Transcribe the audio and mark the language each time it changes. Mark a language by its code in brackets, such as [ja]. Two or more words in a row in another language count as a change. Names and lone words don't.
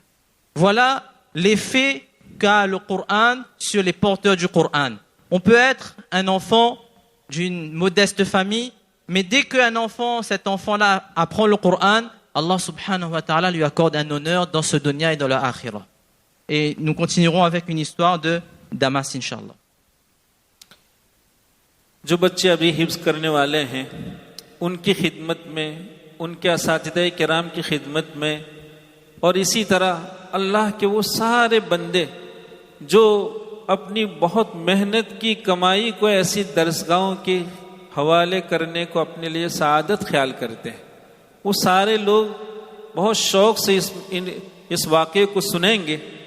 [fr] Voilà l'effet qu'a le Coran sur les porteurs du Coran. On peut être un enfant d'une modeste famille, mais dès qu'un enfant, cet enfant-là apprend le Coran, [ar] الله سبحانه وتعالى [fr] lui accorde un honneur dans ce dunya et dans le akhirah. Et nous continuerons avec une histoire de Damas, inshallah. [ur] جو بچے ابھی حفظ کرنے والے ہیں ان کی خدمت میں, ان کے اساتذہ کرام کی خدمت میں, اور اسی طرح اللہ کے وہ سارے بندے جو اپنی بہت محنت کی کمائی کو ایسی درسگاہوں کے حوالے کرنے کو اپنے لیے سعادت خیال کرتے ہیں, وہ سارے لوگ بہت شوق سے اس واقعے کو سنیں گے.